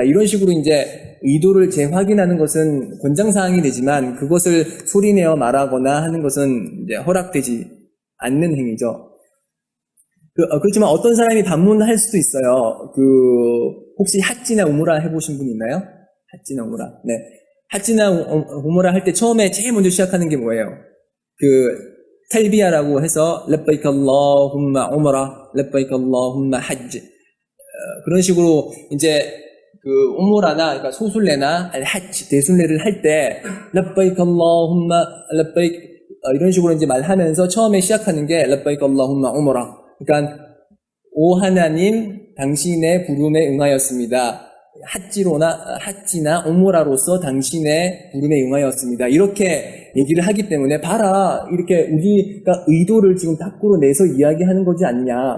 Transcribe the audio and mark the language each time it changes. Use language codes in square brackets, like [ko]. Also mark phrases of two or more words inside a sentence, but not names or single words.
[ko] 이런 식으로 이제 의도를 재확인하는 것은 권장사항이 되지만 그것을 소리내어 말하거나 하는 것은 이제 허락되지 않는 행위죠. 그렇지만 어떤 사람이 반문할 수도 있어요. 혹시 핫지나 우무라 해보신 분 있나요? 핫지나 우무라. 네. 핫지나 우무라 할 때 처음에 제일 먼저 시작하는 게 뭐예요? 탈비야라고 해서 [ar] لبيك اللهم عمرة، لبيك اللهم حجا. [ko] 그런 식으로 이제 우무라나 그러니까 소순례나 hajj 대순례를 할 때 [ar] لبيك اللهم لبيك [ko] 이런 식으로 이제 말하면서 처음에 시작하는 게 [ar] لبيك اللهم عمرة. [ko] 그러니까 오 하나님 당신의 부름에 응하였습니다. 핫지나 우무라로서 당신의 부름에 응하였습니다. 이렇게 얘기를 하기 때문에 봐라 이렇게 우리가 의도를 지금 밖으로 내서 이야기하는 거지 않냐.